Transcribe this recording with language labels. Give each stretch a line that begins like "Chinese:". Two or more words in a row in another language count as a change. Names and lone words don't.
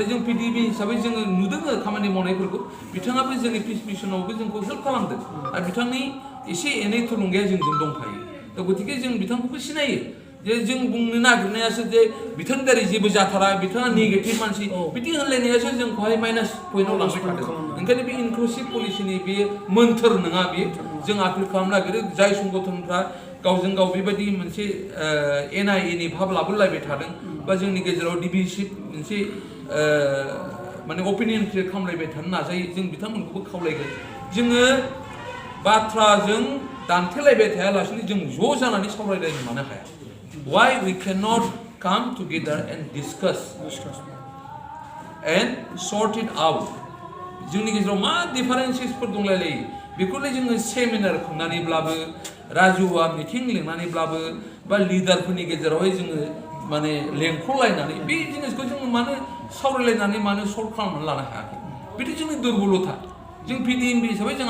Bodo: जों पिडिबि हिसाबै जोङो नुदों खामानि मावनायफोरखौ बिथाङाबो जोंनि पिस मिशनावबो जोंखौ हेल्प खालामदों आरो बिथांनि एसे एनै थुलुंगाया जोंजों दंफायो दा गतिके जों बिथांखौबो सिनायो जे जों बुंनो नागिरनायासो जे बिथांनि दारै जेबो जाथारा बिथाङा नेगेटिभ मानसि बिदि होनलायनायासो जोंखौहाय माइनास पइन्टआव लांबाय थादों ओंखायनो बे इनक्लुसिभ पलिसिनि बे मोन्थोर नङा बे जों आपिल खालामनो नागिरो जाय संगठनफ्रा गावजों गाव बेबायदि मोनसे एनआइएनि भाब लाबोलायबाय थादों बा जोंनि गेजेराव डिभिसिभ मोनसे माने
English: opinion create
Bodo: खालामलायबाय थानो नाजायो जों बिथांमोनखौबो खावलायगोन जोङो बाथ्राजों दान्थेलायबाय थायालासेनो जों ज' जानानै सावरायलायनो मानो हाया
English: why we cannot come together and discuss and sort it out
Bodo: जोंनि गेजेराव मा डिफारेन्सेसफोर दंलायलायो बेखौलाय जोङो सेमिनार खुंनानैब्लाबो राजुवा मिटिं लिंनानैब्लाबो बा लिडारफोरनि गेजेरावहाय जोङो माने लेंख'लायनानै बे जिनिसखौ जोङो मानो सावरायलायनानै मानो सल्भ खालामनानै लानो हायाखै बेथ' जोंनि दुरबलथा जों पिडिएमबि हिसाबै जों